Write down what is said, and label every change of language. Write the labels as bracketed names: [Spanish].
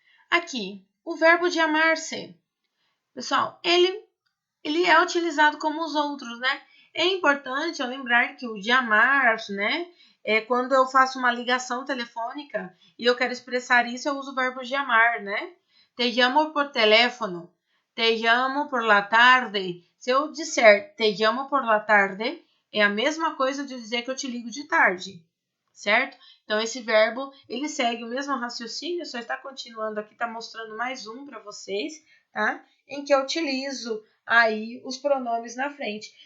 [Portuguese] Aqui, o verbo de amar-se. Pessoal, ele é utilizado como os outros, né? É importante eu lembrar que o de amar, né? É quando eu faço uma ligação telefônica e eu quero expressar isso, eu uso o verbo de amar, né? [Spanish] Te llamo por teléfono, te llamo por la tarde. [Portuguese] Se eu disser [Spanish] te llamo por la tarde, [Portuguese] é a mesma coisa de dizer que eu te ligo de tarde, certo? Então, esse verbo, ele segue o mesmo raciocínio, só está continuando aqui, está mostrando mais um para vocês, tá? Em que eu utilizo aí os pronomes na frente.